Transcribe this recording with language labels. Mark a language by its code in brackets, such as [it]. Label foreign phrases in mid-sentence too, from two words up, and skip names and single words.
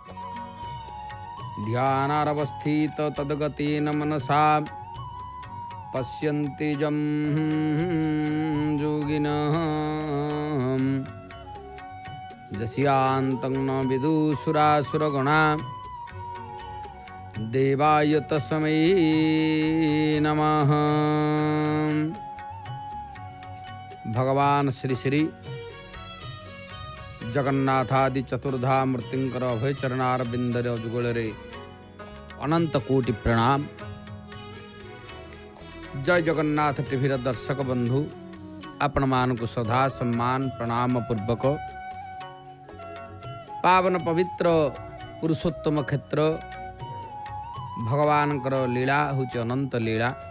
[sa] ध्यानारवस्थित तद्गतेन मनसा पश्यन्ति जं योगिनः यस्यान्तं न विदुषुरासुरगणा देवाय तस्मै नमः। [or] ଭଗବାନ ଶ୍ରୀ ଶ୍ରୀ ଜଗନ୍ନାଥାଦି ଚତୁର୍ଧା ମୂର୍ତ୍ତିଙ୍କର ଅଭୟ ଚରଣାରବିନ୍ଦର ଯୁଗଳରେ ଅନନ୍ତ କୋଟି ପ୍ରଣାମ। ଜୟ ଜଗନ୍ନାଥ ଟିଭିର ଦର୍ଶକ ବନ୍ଧୁ ଆପଣ ମାନଙ୍କ ସଦା ସମ୍ମାନ ପ୍ରଣାମ ପୂର୍ବକ ପାବନ ପବିତ୍ର ପୁରୁଷୋତ୍ତମ କ୍ଷେତ୍ର ଭଗବାନଙ୍କର ଲୀଳା ହେଉଛି ଅନନ୍ତ ଲୀଳା।